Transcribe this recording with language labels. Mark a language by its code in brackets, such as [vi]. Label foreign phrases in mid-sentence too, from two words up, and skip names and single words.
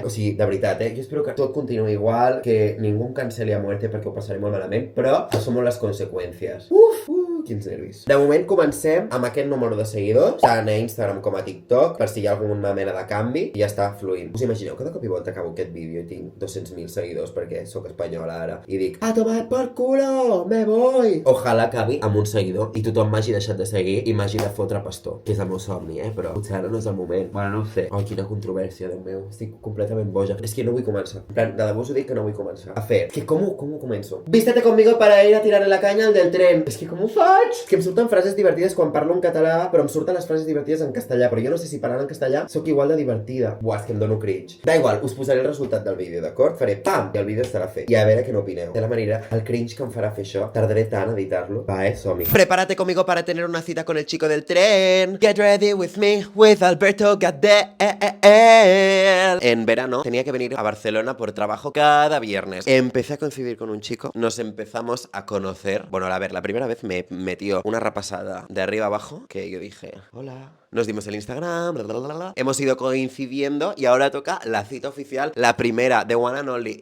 [ca] O sigui, de veritat, jo espero que tot continuï igual, que ningú em canceli [es] a muerte [ca] perquè ho passaré molt malament, però assumon les conseqüències. Quins nervis. De moment comencem amb aquest número de seguidors, tant a Instagram com a TikTok, per si hi ha alguna mena de canvi, i ja està fluint. Us imagineu que de cop i volta acabo aquest vídeo i tinc 200.000 seguidors perquè sóc espanyola ara, i dic, [es] a tomar por culo, me voy! [ca] Ojalà acabi amb un seguidor i tothom m'hagi deixat de seguir i m'hagi de fotre pastor, que és el meu somni, però potser ara no és el moment. Bueno, no ho sé. Oh, quina controvèrsia, Déu meu. Estic completament boja. És que no vull començar. [es] En plan, [ca] de debò us ho dic que no vull començar. A fer, que com ho començo? [es] Vístete conmigo para ir a tirarle la caña al del tren. [ca] És que com ho faig? Que em surten frases divertides quan parlo en català, però em surten les frases divertides en castellà, però jo no sé si parlant en castellà sóc igual de divertida. Buah, és que em dono cringe. [es] Da igual, [ca] us posaré el resultat del vídeo, d'acord? Faré pam, i el vídeo estarà fet. I a veure què n'opineu. De la manera, el cringe que em farà fer això, tardaré tant a editar-lo. Va, som-hi. [es] Prepárate conmigo para tener una cita con el chico del tren. [en] Get ready with me, with Alberto Gadel. [es] En verano tenía que venir a Barcelona por trabajo cada viernes. Empecé a coincidir con un chico, nos empezamos a conocer. Bueno, a ver, la primera vez me metió una repasada de arriba abajo que yo dije, hola. Nos dimos el Instagram, bla, bla, bla, bla. Hemos ido coincidiendo y ahora toca la cita oficial, la primera, de One and Only.